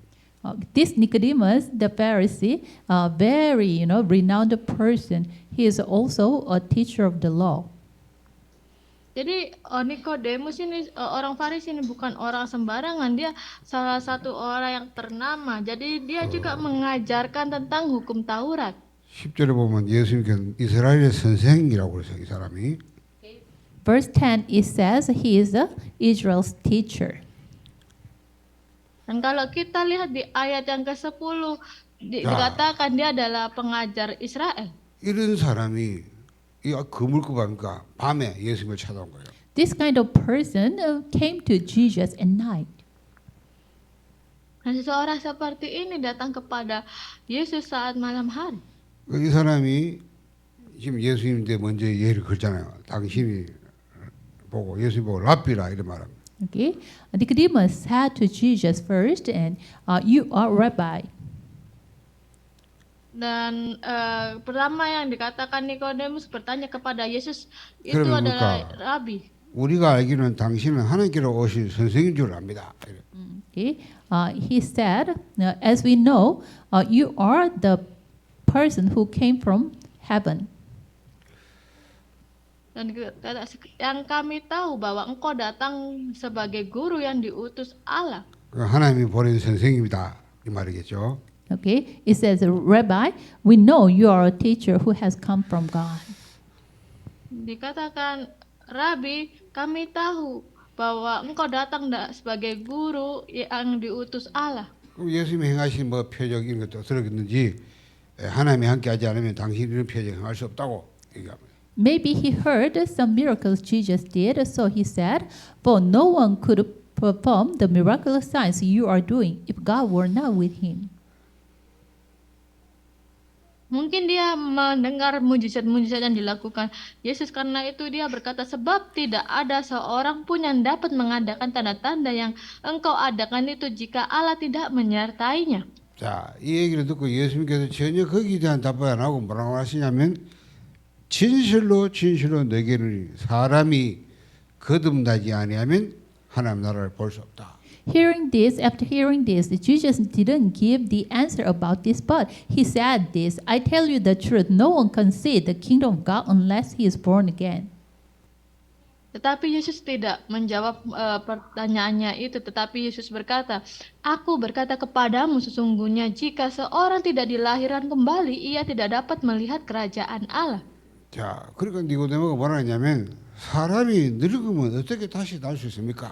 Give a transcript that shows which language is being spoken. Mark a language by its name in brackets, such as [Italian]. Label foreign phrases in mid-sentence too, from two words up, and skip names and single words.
[English] This Nicodemus, the Pharisee, very renowned person. He is also a teacher of the law. [Indonesian] Jadi Nikodemus ini orang Farisi ini bukan orang sembarangan, dia salah satu orang yang ternama. Jadi dia juga mengajarkan tentang hukum Taurat. [Korean] 10절에 보면 예수님께서 이스라엘의 선생이라고 그래서 이 사람이 [English] Verse 10 it says he is Israel's teacher. [Indonesian] Dan kalau kita lihat di ayat yang ke-10 dikatakan dia adalah pengajar Israel. [Korean] 이런 사람이 이 거물급 아닙니까? 밤에 예수님을 찾아온 거예요. [English] This kind of person came to Jesus at night. [Indonesian] Dan seseorang seperti ini datang kepada Yesus saat malam hari. [Korean] 이 사람이 지금 예수님한테 먼저 예를 걸잖아요. 당신이 보고 예수님 보고 랍비라 이런 말합니다. [English] Okay, Nicodemus said to Jesus first, and you are rabbi. [Indonesian] Dan pertama yang dikatakan Nikodemus bertanya kepada Yesus itu [Korean] 그러면 [Indonesian] adalah [Korean] 뭡니까? Rabi. 우리가 알기로는 당신은 하나님께로 오신 선생인 줄 압니다. [English] Okay, he said, as we know, you are the person who came from heaven. [Indonesian] Dan yang kami tahu bahwa engkau datang sebagai guru yang diutus Allah. [Korean] 하나님이 보낸 선생입니다. 이 말이겠죠. [English] Okay, it says, Rabbi, we know you are a teacher who has come from God. [Indonesian] Dikatakan, Rabi, kami tahu bahwa engkau datang sebagai guru yang diutus Allah. [Korean] 그럼 예수님이 행하신 뭐 표적 이런 것도 들었는지 하나님이 함께하지 않으면 당신 이런 표적 행할 수 없다고 얘기합니다. [English] Maybe he heard some miracles Jesus did, so he said, for no one could perform the miraculous signs you are doing if God were not with him. [Indonesian] Mungkin dia mendengar mujizat-mujizat yang dilakukan Yesus, karena itu dia berkata, sebab tidak ada seorang pun yang dapat mengadakan tanda-tanda yang engkau adakan itu jika Allah tidak menyertainya. [Korean] 자, 이 얘기를 듣고 예수님께서 전혀 거기에 대한 답을 안 하고 뭐라고 하시냐면 진실로 진실로 내게 이르니 사람이 거듭나지 아니하면 하나님 나라를 볼 수 없다. [English] After hearing this, Jesus didn't give the answer about this, but he said this, I tell you the truth, no one can see the kingdom of God unless he is born again. [Indonesian] Tetapi Yesus tidak menjawab pertanyaannya itu, tetapi Yesus berkata, Aku berkata kepadamu sesungguhnya jika seorang tidak dilahirkan kembali, ia tidak dapat melihat kerajaan Allah. [Korean] 자, 그러니까 니고데모가 뭐라 했냐면 사람이 늙으면 어떻게 다시 날 수 있습니까?